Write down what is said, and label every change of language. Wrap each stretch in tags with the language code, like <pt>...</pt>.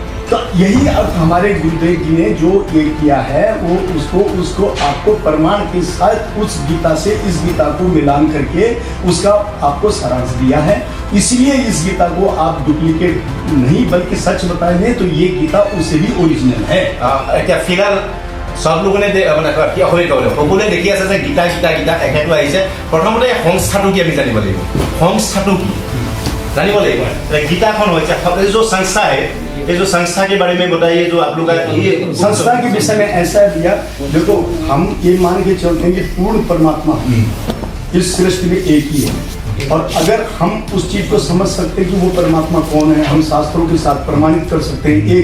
<hi>तो यही अर्थ हमारे गुरुदेव जी ने जो ये किया है, वो उसको आपको प्रमाण के साथ उस गीता से इस गीता को मिलान करके उसका आपको सारांश दिया है। इसलिए इस गीता को आप डुप्लीकेट नहीं बल्कि सच बताएंगे तो ये गीता उससे भी ओरिजिनल है। क्या फिलहाल सब लोगों ने</hi> <as>সকলোৱে দেখি আছে যে গীতা গীতা গীতা একেটো আহিছে। প্ৰথমতে সংস্থাটো কি আমি জানিব লাগিব, সংস্থাটো কি জানিব লাগিব। गीताখন হৈছে</as> <hi>जो संस्था है, ये जो संस्था के बारे में बताइए, जो आप लोग ये संस्था के विषय में ऐसा दिया। देखो हम ये मान के चलते हैं कि पूर्ण परमात्मा इस सृष्टि में एक ही है, और अगर हम उस चीज को समझ सकते हैं कि वो परमात्मा कौन है, हम शास्त्रों के साथ प्रमाणित कर सकते हैं।</hi>